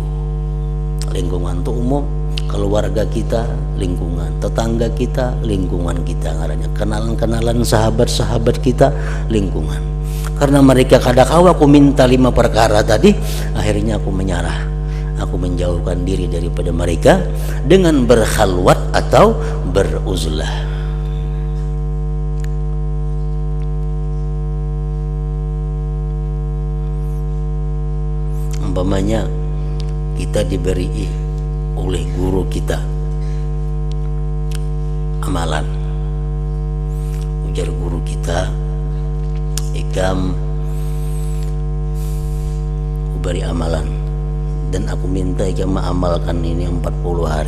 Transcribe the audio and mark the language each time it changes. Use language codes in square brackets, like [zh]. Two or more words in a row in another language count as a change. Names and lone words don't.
[id] Lingkungan itu umum, keluarga kita, lingkungan tetangga kita, lingkungan kita, ngaranya kenalan-kenalan, sahabat-sahabat kita, lingkungan. Karena mereka kadang-kala aku minta 5 perkara tadi, akhirnya aku menyerah, aku menjauhkan diri daripada mereka dengan berkhalwat atau beruzlah. Umpamanya kita diberi oleh guru kita amalan, ujar guru kita, ikam beri amalan dan aku minta ikam mengamalkan ini 40 hari.